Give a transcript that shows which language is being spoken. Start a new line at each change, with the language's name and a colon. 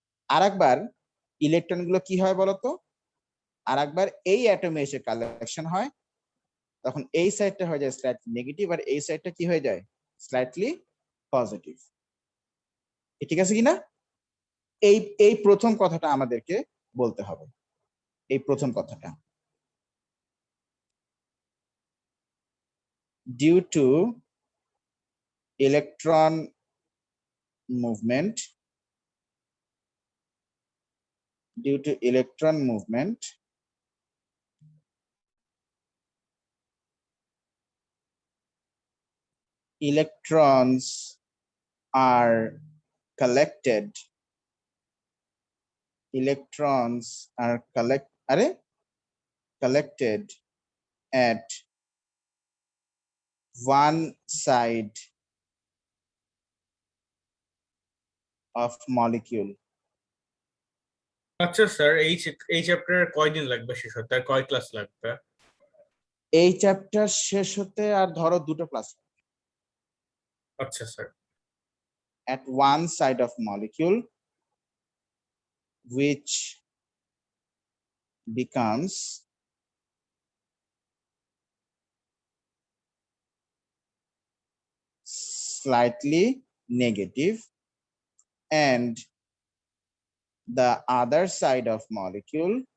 Bangla: আর একবার ইলেকট্রন গুলো কি হয় বলতো? আর একবার এই অ্যাটমে এসে কালেকশন হয়, তখন এই সাইডটা হয়ে যায় স্লাইটলি নেগেটিভ, আর এই সাইডটা কি হয়ে যায়? Slightly positive. ঠিক আছে কিনা? এই এই প্রথম কথাটা আমাদেরকে বলতে হবে, এই প্রথম কথাটা।
English: Due to electron movement, due to electron movement, electrons are collected, electrons are collected at one side of molecule.
Bangla: আচ্ছা স্যার, এই চ্যাপ্টারের কয়দিন লাগবে শেষ হতে, আর কয় ক্লাস লাগবে? এই চ্যাপ্টার শেষ হতে আর ধরো দুটো ক্লাস। আচ্ছা sir.
English: At one side of molecule, which becomes slightly negative, and the other side of molecule